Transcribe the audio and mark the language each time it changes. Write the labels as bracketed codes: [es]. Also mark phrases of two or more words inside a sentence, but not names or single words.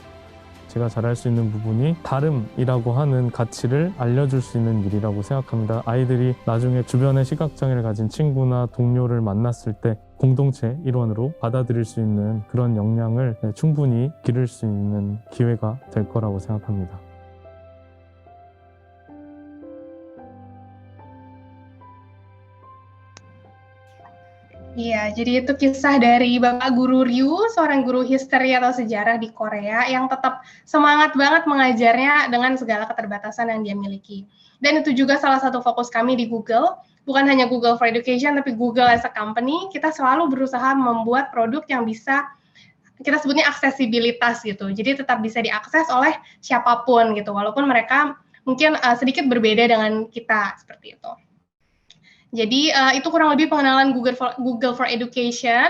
[ko] 제가 잘할 수 있는 부분이 다름이라고 하는 가치를 알려줄 수 있는 일이라고 생각합니다. 아이들이 나중에 주변에 시각장애를 가진 친구나 동료를 만났을 때 공동체 일원으로 받아들일 수 있는 그런 역량을 충분히 기를 수 있는 기회가 될 거라고 생각합니다. [id] Iya, jadi itu kisah dari Bapak Guru Ryu, seorang guru history atau sejarah di Korea yang tetap semangat banget mengajarnya dengan segala keterbatasan yang dia miliki. Dan itu juga salah satu fokus kami di Google, bukan hanya Google for Education, tapi Google [en] as a company, [id] kita selalu berusaha membuat produk yang bisa, kita sebutnya aksesibilitas gitu, jadi tetap bisa diakses oleh siapapun gitu, walaupun mereka mungkin sedikit berbeda dengan kita, seperti itu. Jadi itu kurang lebih pengenalan Google for Education.